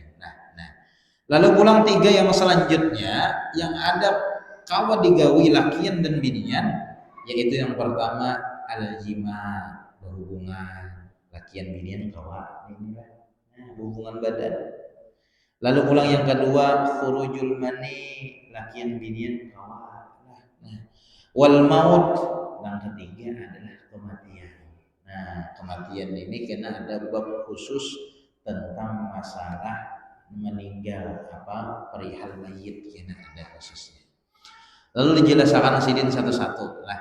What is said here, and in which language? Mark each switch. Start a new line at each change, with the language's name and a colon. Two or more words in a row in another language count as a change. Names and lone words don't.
Banjar: Nah, lalu pulang 3 yang selanjutnya yang ada kawa digawi lakian dan binian, yaitu yang pertama al-jima, berhubungan lakian binian kawa inilah, hubungan badan. Lalu pulang yang kedua
Arabic: خروج المني,
Banjar: lakian binian kawa. Nah,
Arabic: والموت,
Indonesian: yang ketiga adalah kematian. Nah, kematian ini karena ada bab khusus tentang masalah meninggal, perihal mayit, karena ada khususnya.
Banjar: Lalu dijelaskan sidin satu-satu lah.